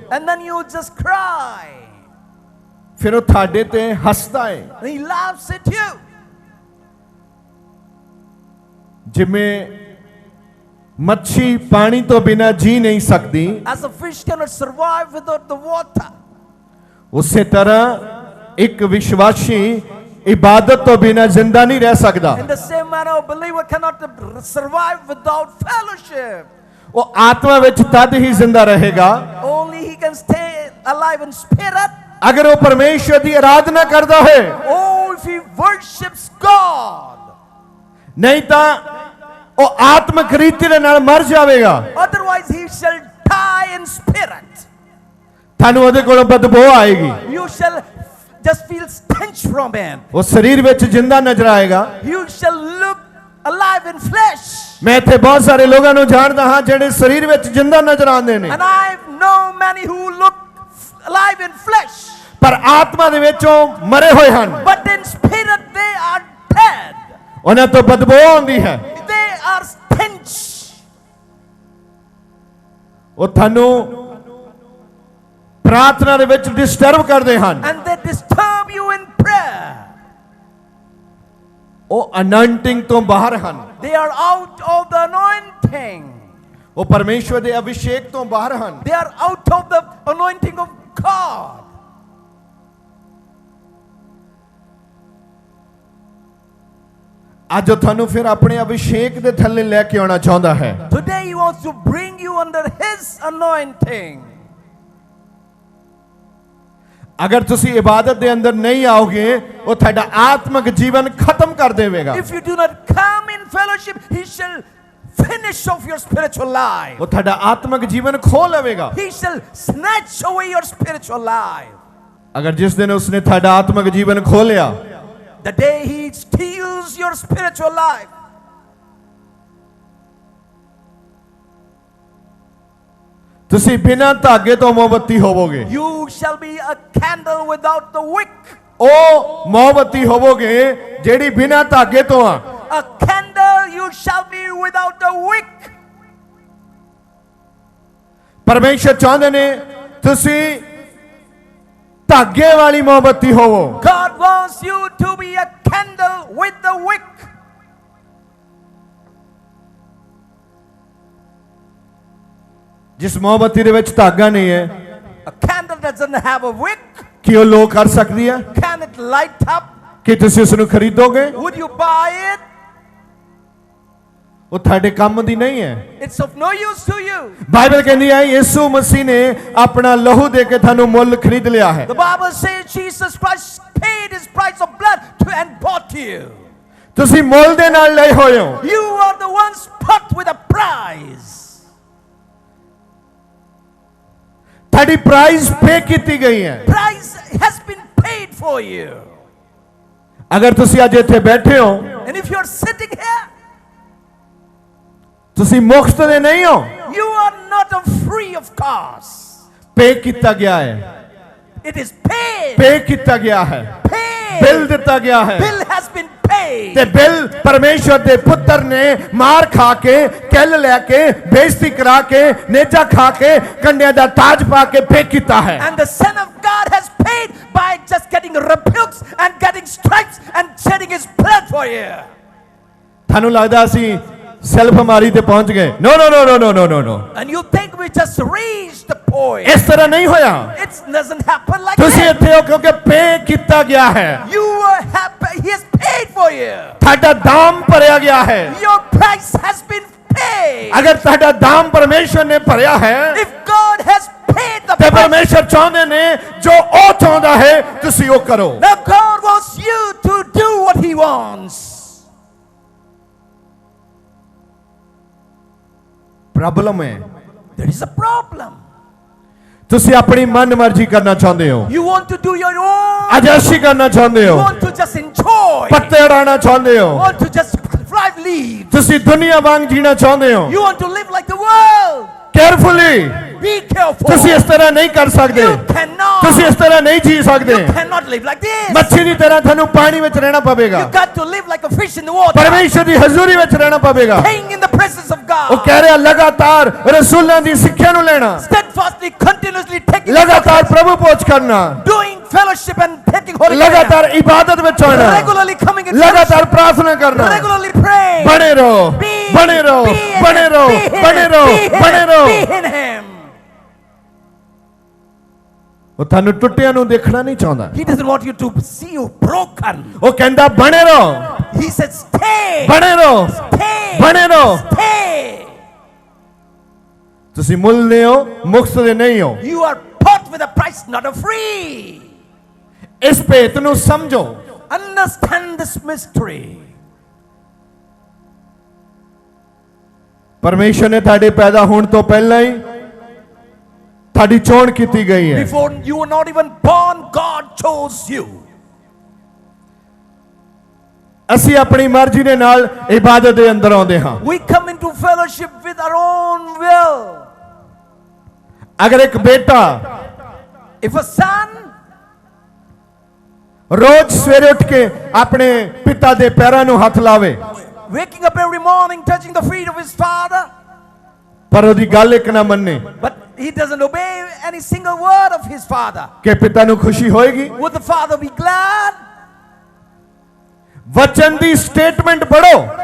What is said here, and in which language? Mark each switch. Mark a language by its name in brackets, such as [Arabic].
[English] And then you just cry. [Punjabi] ਫਿਰ ਉਹ ਤੁਹਾਡੇ ਤੇ ਹੱਸਦਾ ਹੈ। [English] And he laughs at you. [Punjabi] ਜਿਵੇਂ ਮੱਛੀ ਪਾਣੀ ਤੋਂ ਬਿਨਾਂ ਜੀ ਨਹੀਂ ਸਕਦੀ, [English] As a fish cannot survive without the water. [Punjabi] ਉਸੇ ਤਰ੍ਹਾਂ ਇੱਕ ਵਿਸ਼ਵਾਸੀ ਇਬਾਦਤ ਤੋਂ ਬਿਨਾਂ ਜ਼ਿੰਦਾ ਨਹੀਂ ਰਹਿ ਸਕਦਾ। [English] In the same manner, a believer cannot survive without fellowship. [Punjabi] ਉਹ ਆਤਮਾ ਵਿੱਚ ਤਦ ਹੀ ਜ਼ਿੰਦਾ ਰਹੇਗਾ [English] Only he can stay alive in spirit. [Punjabi] ਅਗਰ ਉਹ ਪਰਮੇਸ਼ਰ ਦੀ ਆਰਾਧਨਾ ਕਰਦਾ ਹੈ। [English] Oh, if he worships God. [Punjabi] ਨਹੀਂ ਤਾਂ ਉਹ ਆਤਮਿਕ ਰੀਤੀ ਦੇ ਨਾਲ ਮਰ ਜਾਵੇਗਾ। [English] Otherwise, he shall die in spirit. [Punjabi] ਤੁਹਾਨੂੰ ਉਹਦੇ ਕੋਲੋਂ ਬਦਬੂ ਆਏਗੀ। [English] You shall just feel stench from him. [Punjabi] ਉਹ ਸਰੀਰ ਵਿੱਚ ਜਿੰਦਾ ਨਜ਼ਰ ਆਏਗਾ। [English] You shall look alive in flesh. [Punjabi] ਮੈਂ ਇੱਥੇ ਬਹੁਤ ਸਾਰੇ ਲੋਕਾਂ ਨੂੰ ਜਾਣਦਾ ਹਾਂ ਜਿਹੜੇ ਸਰੀਰ ਵਿੱਚ ਜਿੰਦਾ ਨਜ਼ਰ ਆਉਂਦੇ ਨੇ, [English] And I know many who look alive in flesh. [Punjabi] ਪਰ ਆਤਮਾ ਦੇ ਵਿੱਚੋਂ ਮਰੇ ਹੋਏ ਹਨ। [English] But in spirit, they are dead. [Punjabi] ਉਹਨਾਂ ਤੋਂ ਬਦਬੂ ਆਉਂਦੀ ਹੈ। [English] They are stench. [Punjabi] ਉਹ ਤੁਹਾਨੂੰ ਪ੍ਰਾਰਥਨਾ ਦੇ ਵਿੱਚ ਡਿਸਟਰਬ ਕਰਦੇ ਹਨ। [English] And they disturb you in prayer. [Punjabi] ਉਹ ਅਨੰਟਿੰਗ ਤੋਂ ਬਾਹਰ ਹਨ। [English] They are out of the anointing. [Punjabi] ਉਹ ਪਰਮੇਸ਼ਵਰ ਦੇ ਅਭਿਸ਼ੇਕ ਤੋਂ ਬਾਹਰ ਹਨ। [English] They are out of the anointing of God. [Punjabi] ਅੱਜ ਉਹ ਤੁਹਾਨੂੰ ਫਿਰ ਆਪਣੇ ਅਭਿਸ਼ੇਕ ਦੇ ਥੱਲੇ ਲੈ ਕੇ ਆਉਣਾ ਚਾਹੁੰਦਾ ਹੈ। [English] Today he wants to bring you under his anointing. [Punjabi] ਅਗਰ ਤੁਸੀਂ ਇਬਾਦਤ ਦੇ ਅੰਦਰ ਨਹੀਂ ਆਓਗੇ ਉਹ ਤੁਹਾਡਾ ਆਤਮਿਕ ਜੀਵਨ ਖਤਮ ਕਰ ਦੇਵੇਗਾ। [English] If you do not come in fellowship, he shall finish off your spiritual life. [Punjabi] ਉਹ ਤੁਹਾਡਾ ਆਤਮਿਕ ਜੀਵਨ ਖੋ ਲਵੇਗਾ। [English] He shall snatch away your spiritual life. [Punjabi] ਅਗਰ ਜਿਸ ਦਿਨ ਉਸਨੇ ਤੁਹਾਡਾ ਆਤਮਿਕ ਜੀਵਨ ਖੋ ਲਿਆ, [English] The day he steals your spiritual life, [Punjabi] ਤੁਸੀਂ ਬਿਨਾਂ ਧਾਗੇ ਤੋਂ ਮੋਮਬੱਤੀ ਹੋਵੋਗੇ। [English] you shall be a candle without the wick. [Punjabi] ਉਹ ਮੋਮਬੱਤੀ ਹੋਵੋਗੇ ਜਿਹੜੀ ਬਿਨਾਂ ਧਾਗੇ ਤੋਂ ਆ। [English] A candle you shall be without a wick. [Punjabi] ਪਰਮੇਸ਼ਰ ਚਾਹੁੰਦੇ ਨੇ ਤੁਸੀਂ ਧਾਗੇ ਵਾਲੀ ਮੋਮਬੱਤੀ ਹੋਵੋ। [English] God wants you to be a candle with the wick. [Punjabi] ਜਿਸ ਮੋਮਬੱਤੀ ਦੇ ਵਿੱਚ ਧਾਗਾ ਨਹੀਂ ਹੈ, [English] A candle doesn't have a wick. [Punjabi] ਕੀ ਉਹ ਲੋ ਕਰ ਸਕਦੀ ਹੈ? [English] Can it light up? [Punjabi] ਕਿ ਤੁਸੀਂ ਉਸ ਨੂੰ ਖਰੀਦੋਗੇ? [English] Would you buy it? [Punjabi] ਉਹ ਤੁਹਾਡੇ ਕੰਮ ਦੀ ਨਹੀਂ ਹੈ। [English] It's of no use to you. [Punjabi] Bible ਕਹਿੰਦੀ ਹੈ ਯਿਸੂ ਮਸੀਹ ਨੇ ਆਪਣਾ ਲਹੂ ਦੇ ਕੇ ਤੁਹਾਨੂੰ ਮੁੱਲ ਖਰੀਦ ਲਿਆ ਹੈ। [English] The Bible says Jesus Christ paid his price of blood and bought you. [Punjabi] ਤੁਸੀਂ ਮੁੱਲ ਦੇ ਨਾਲ ਲਏ ਹੋਏ ਹੋ। [English] You are the ones bought with a price. [Punjabi] ਤੁਹਾਡੀ ਪ੍ਰਾਈਸ ਪੇ ਕੀਤੀ ਗਈ ਹੈ। [English] Price has been paid for you. [Punjabi] ਅਗਰ ਤੁਸੀਂ ਅੱਜ ਇੱਥੇ ਬੈਠੇ ਹੋ, [English] And if you're sitting here, [Punjabi] ਤੁਸੀਂ ਮੁਫਤ ਦੇ ਨਹੀਂ ਹੋ। [English] you are not a free of cost. [Punjabi] ਪੇ ਕੀਤਾ ਗਿਆ ਹੈ। [English] It is paid. [Punjabi] ਪੇ ਕੀਤਾ ਗਿਆ ਹੈ। [English] Paid. [Punjabi] ਬਿੱਲ ਦਿੱਤਾ ਗਿਆ ਹੈ। [English] Bill has been paid. [Punjabi] ਤੇ ਬਿੱਲ ਪਰਮੇਸ਼ਵਰ ਦੇ ਪੁੱਤਰ ਨੇ ਮਾਰ ਖਾ ਕੇ, ਕਿੱਲ ਲੈ ਕੇ, ਬੇਇੱਜ਼ਤੀ ਕਰਾ ਕੇ, ਨੇਜਾ ਖਾ ਕੇ, ਕੰਡਿਆਂ ਦਾ ਤਾਜ ਪਾ ਕੇ ਪੇ ਕੀਤਾ ਹੈ। [English] And the Son of God has paid by just getting rebukes and getting stripes and shedding his blood for you. [Punjabi] ਤੁਹਾਨੂੰ ਲੱਗਦਾ ਅਸੀਂ ਸੈਲਫ ਮਾਰੀ ਤੇ ਪਹੁੰਚ ਗਏ? [English] no no no no [Punjabi] ਨੋ ਨੋ ਨੋ। [English] And you think we just reached the point. [Punjabi] ਇਸ ਤਰ੍ਹਾਂ ਨਹੀਂ ਹੋਇਆ। [English] It doesn't happen like [Punjabi] ਤੁਸੀਂ [English] that. [Punjabi] ਇੱਥੇ ਹੋ ਕਿਉਂਕਿ ਪੇ ਕੀਤਾ ਗਿਆ ਹੈ। [English] You have, he has paid for you. [Punjabi] ਤੁਹਾਡਾ ਦਾਮ ਭਰਿਆ ਗਿਆ ਹੈ। [English] Your price has been paid. [Punjabi] ਅਗਰ ਤੁਹਾਡਾ ਦਾਮ ਪਰਮੇਸ਼ਵਰ ਨੇ ਭਰਿਆ ਹੈ [English] If God has paid the [Punjabi] ਤੇ [English] price, [Punjabi] ਪਰਮੇਸ਼ਵਰ ਚਾਹੁੰਦੇ ਨੇ ਜੋ ਉਹ ਚਾਹੁੰਦਾ ਹੈ ਤੁਸੀਂ ਉਹ ਕਰੋ। [English] now God God wants you to do what He wants. [Punjabi] Problem ਹੈ [English] There is a problem. [Punjabi] ਤੁਸੀਂ ਆਪਣੀ ਮਨ ਮਰਜ਼ੀ ਕਰਨਾ ਚਾਹੁੰਦੇ ਹੋ [English] You want to do your own. [Punjabi] ਅਜਾਸ਼ੀ ਕਰਨਾ ਚਾਹੁੰਦੇ [English] You [Punjabi] ਹੋ [English] want to just enjoy. [Punjabi] ਪੱਤੇ ਉਡਾਉਣਾ ਚਾਹੁੰਦੇ [English] You [Punjabi] ਹੋ [English] want to just fly leaves. [Punjabi] ਤੁਸੀਂ ਦੁਨੀਆ ਵਾਂਗ ਜੀਣਾ ਚਾਹੁੰਦੇ ਹੋ [English] You want to live like the world. Carefully Be careful. [Punjabi] ਤੁਸੀਂ ਇਸ ਤਰ੍ਹਾਂ ਨਹੀਂ ਕਰ ਸਕਦੇ [English] You cannot. [Punjabi] ਤੁਸੀਂ ਇਸ ਤਰ੍ਹਾਂ ਨਹੀਂ ਜੀ ਸਕਦੇ [English] You cannot live like this. [Punjabi] ਮੱਛੀ ਦੀ ਤਰ੍ਹਾਂ ਤੁਹਾਨੂੰ ਪਾਣੀ ਵਿੱਚ ਰਹਿਣਾ ਪਵੇਗਾ [English] You got to live like a fish in the water. [Punjabi] ਪਰਮੇਸ਼ਰ ਦੀ ਹਜ਼ੂਰੀ ਵਿੱਚ ਰਹਿਣਾ ਪਵੇਗਾ [English] Staying in the presence of [Punjabi] ਉਹ [English] God. [Punjabi] ਕਹਿ ਰਿਹਾ ਲਗਾਤਾਰ ਰਸੂਲਾਂ ਦੀ ਸਿੱਖਿਆ ਨੂੰ ਲੈਣਾ [English] Steadfastly, continuously taking [Punjabi] ਲਗਾਤਾਰ ਪ੍ਰਭੂ ਪਹੁੰਚ ਕਰਨਾ [English] doing fellowship and taking holy [Punjabi] ਲਗਾਤਾਰ ਇਬਾਦਤ ਵਿੱਚ [English] communion. [Punjabi] ਆਉਣਾ [English] Regularly coming in [Punjabi] ਲਗਾਤਾਰ ਪ੍ਰਾਰਥਨਾ ਕਰਨਾ [English] fellowship. Regularly praying. [Punjabi] ਬਣੇ ਰਹੋ ਬਣੇ ਰਹੋ ਬਣੇ ਰਹੋ ਬਣੇ ਰਹੋ ਬਣੇ ਰਹੋ [English] Be in Him. [Punjabi] ਉਹ ਤੁਹਾਨੂੰ ਟੁੱਟਿਆਂ ਨੂੰ ਦੇਖਣਾ ਨਹੀਂ ਚਾਹੁੰਦਾ [English] He doesn't want you to see you broken. [Punjabi] ਉਹ ਕਹਿੰਦਾ ਬਣੇ ਰਹੋ [English] He said, stay. [Punjabi] ਬਣੇ ਰਹੋ [English] Stay. [Punjabi] ਬਣੇ ਰਹੋ [English] Stay. [Punjabi] ਤੁਸੀਂ ਮੁੱਲ ਨਹੀਂ ਹੋ ਮੁਫਤ ਦੇ ਨਹੀਂ ਹੋ [English] You are bought with a price, not a free. [Punjabi] ਇਸ ਭੇਤ ਨੂੰ ਸਮਝੋ [English] Understand this mystery. [Punjabi] ਪਰਮੇਸ਼ਰ ਨੇ ਤੁਹਾਡੇ ਪੈਦਾ ਹੋਣ ਤੋਂ ਪਹਿਲਾਂ ਹੀ ਤੁਹਾਡੀ ਚੋਣ ਕੀਤੀ ਗਈ ਹੈ [English] Before you were not even born, God chose you. [Punjabi] ਅਸੀਂ ਆਪਣੀ ਮਰਜ਼ੀ ਦੇ ਨਾਲ ਇਬਾਦਤ ਦੇ ਅੰਦਰ ਆਉਂਦੇ ਹਾਂ [English] We come into fellowship with our own will. [Punjabi] ਅਗਰ ਇੱਕ ਬੇਟਾ [English] If a son [Punjabi] ਰੋਜ਼ ਸਵੇਰੇ ਉੱਠ ਕੇ ਆਪਣੇ ਪਿਤਾ ਦੇ ਪੈਰਾਂ ਨੂੰ ਹੱਥ ਲਾਵੇ [English] waking up every morning, touching the feet of his father, [Punjabi] ਪਰ ਉਹਦੀ ਗੱਲ ਇੱਕ ਨਾ ਮੰਨੇ [English] but he doesn't obey any single word of his father, [Punjabi] ਕਿ ਪਿਤਾ ਨੂੰ ਖੁਸ਼ੀ ਹੋਏਗੀ [English] would the father be glad? [Punjabi] ਵਚਨ ਦੀ ਸਟੇਟਮੈਂਟ ਪੜੋ